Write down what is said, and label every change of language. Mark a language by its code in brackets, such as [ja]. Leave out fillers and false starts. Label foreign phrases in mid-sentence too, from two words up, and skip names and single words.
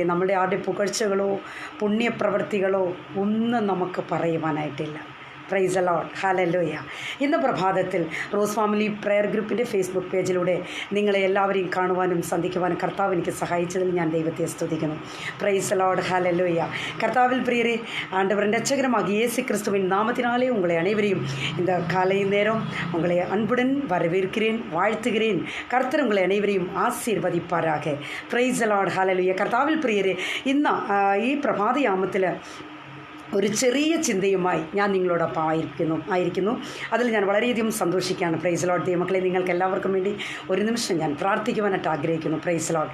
[ml] നമ്മുടെ ആരുടെ പുകഴ്ചകളോ പുണ്യപ്രവൃത്തികളോ ഒന്നും നമുക്ക് പറയുവാനായിട്ടില്ല. [en] Praise the Lord. ഹല്ലേലൂയ. [ml] ഇന്ന് പ്രഭാതത്തിൽ റോസ് ഫാമിലി പ്രെയർ ഗ്രൂപ്പിൻ്റെ ഫേസ്ബുക്ക് പേജിലൂടെ നിങ്ങളെ എല്ലാവരെയും കാണുവാനും സന്ധിക്കുവാനും കർത്താവ് എനിക്ക് സഹായിച്ചതിൽ ഞാൻ ദൈവത്തെ സ്തുതിക്കുന്നു. [en] Praise the Lord. ഹല്ലേലൂയ. [ml] കർത്താവിൽ പ്രിയരെ, [ta] ആண்டവരിன் இரட்சகரமாகிய இயேசு கிறிஸ்துவின் நாமத்தினாலே உங்களை அனைவரையும் இந்த காலை நேரம் உங்களை அன்புடன் வரவேற்கிறேன், வாழ்த்துகிறேன். கர்த்தர் உங்களை அனைவரையும் ஆசீர்வதிப்பாராக. [en] Praise the Lord. ഹല്ലേലൂയ. [ml] കർത്താവിൽ പ്രിയരെ, ഇന്ന് ഈ പ്രഭാതയാമത്തിൽ ഒരു ചെറിയ ചിന്തയുമായി ഞാൻ നിങ്ങളോടൊപ്പം ആയിരിക്കുന്നു. അതിൽ ഞാൻ വളരെയധികം സന്തോഷിക്കുകയാണ്. [en] Praise Lord. [ml] ദൈവമക്കളെ, നിങ്ങൾക്ക് എല്ലാവർക്കും വേണ്ടി ഒരു നിമിഷം ഞാൻ പ്രാർത്ഥിക്കുവാനായിട്ട് ആഗ്രഹിക്കുന്നു. [en] Praise Lord.